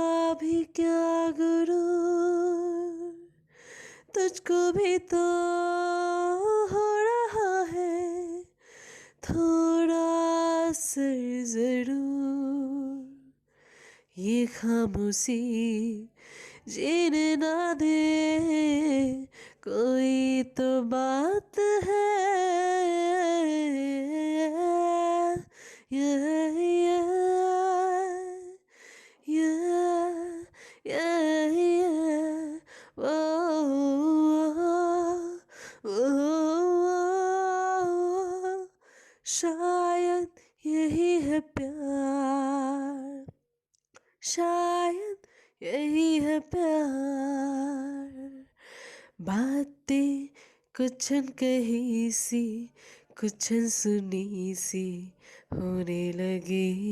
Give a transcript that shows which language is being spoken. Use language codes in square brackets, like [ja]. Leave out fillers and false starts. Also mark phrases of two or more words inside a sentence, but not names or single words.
[hi] भी क्या गुरूर, तुझको भी तो हो रहा है थोड़ा असर जरूर, ये खामोशी जीने ना दे, कोई तो बात है, [en] yeah, yeah, yeah, yeah. Whoa, whoa, [hi] शायद यही है प्यार, शायद यही है प्यार, बातें कुछ कही सी कुछ सुनी सी होने लगी,